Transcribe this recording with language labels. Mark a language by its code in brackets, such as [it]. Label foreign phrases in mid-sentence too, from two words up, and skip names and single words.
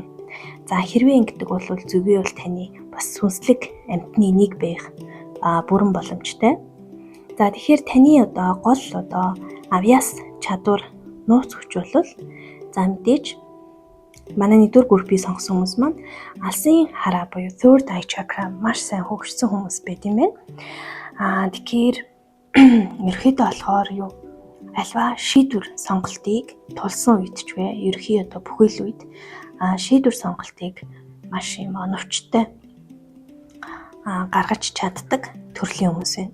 [mn] За хэрвээ ингэдэг бол зөвгий бол таны бас сүнслэг амьтны нэг байх бүрэн боломжтой. За тэгэхээр таны одоо гол одоо авьяас чадвар нууц хүч бол за мэдээж манай нэгдүгээр группийг сонгосон хүмүүс маань алсын хараа буюу [en] third eye chakra [mn] маш сайн хөгжсөн хүмүүс байт юм байна. Тэгэхээр ерөөхдөө болохоор альва шийдвэр сонголтыг тулсан үед ч вэ ерөөхдөө одоо бүхэл үед шийдвэр сонголтыг маш юм оновчтой гаргаж чаддаг төрлийн хүмүүс байна.